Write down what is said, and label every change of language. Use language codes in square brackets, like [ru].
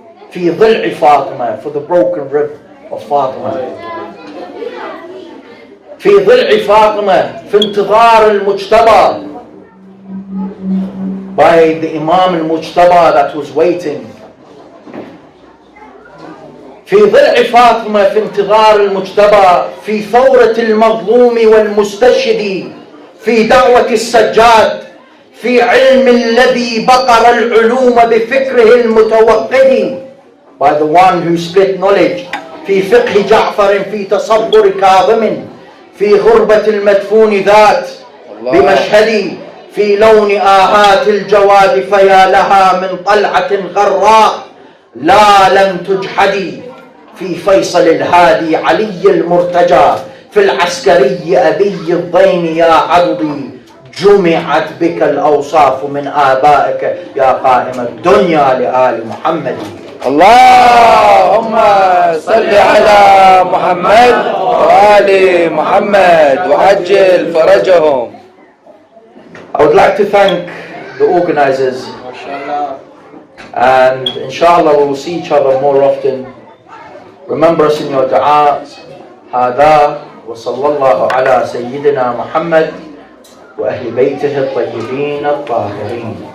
[ar] Fi dhil'i Fatima, [en] for the broken rib of Fatima. [ar] Fi dhil'i Fatima, fi intidhar al-Mujtaba, [en] by the Imam al-Mujtaba that was waiting. [ar] في ضلع فاطمة في انتظار المجتبى في ثورة المظلوم والمستشهد في دعوة السجاد في علم الذي بقر العلوم بفكره المتوقد, [en] by the one who split knowledge. [ar] في فقه جعفر في تصبر كاظم في غربة المدفون ذات بمشهد في لون آهات الجواد فيا لها من طلعة غراء لا لم تجحدي في فيصل الهادي علي المرتجى في العسكري أبي الضين يا عضدي جمعت بك الأوصاف من آبائك يا قائم الدنيا لآل محمد. اللهم صل على محمد وآل محمد وعجل فرجهم. [en] I would like to thank the organizers, and inshallah we will see each other more often. Remember us in your dua. [ar] هذا وصلى الله على سيدنا محمد وأهل بيته الطيبين الطاهرين.